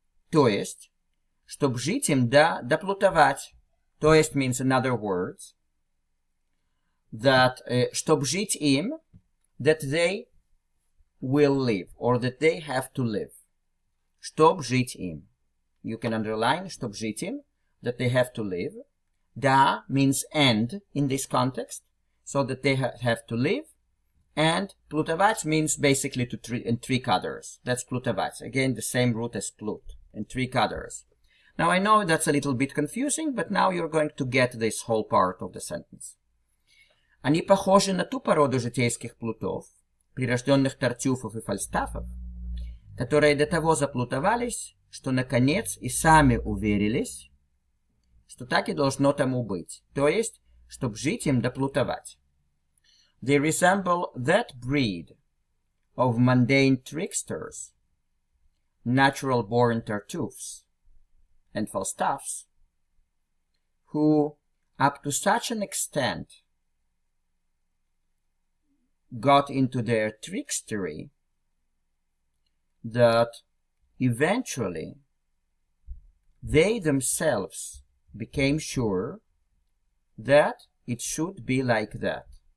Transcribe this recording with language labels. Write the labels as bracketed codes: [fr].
[ru] То есть, чтобы жить им, доплутовать. То есть [en] means, in other words, that [ru] чтобы жить им, [en] that they will live, or that they have to live. [ru] Чтоб жить им. [en] You can underline, [ru] чтоб жить им, [en] that they have to live. Да means and in this context, so that they have to live. And плутовать means basically to trick others. That's плутовать. Again, the same root as plut, and trick others. Now I know that's a little bit confusing, but now you're going to get this whole part of the sentence. [ru] Они похожи на ту породу житейских плутов, прирожденных Тартюфов и Фальстафов, которые до того заплутовались, что наконец и сами уверились, что так и должно тому быть, то есть, чтоб жить им доплутовать. [en] They resemble that breed of mundane tricksters, natural-born Tartuffes and Falstaffs, who, up to such an extent, got into their trickstery that eventually they themselves became sure that it should be like that.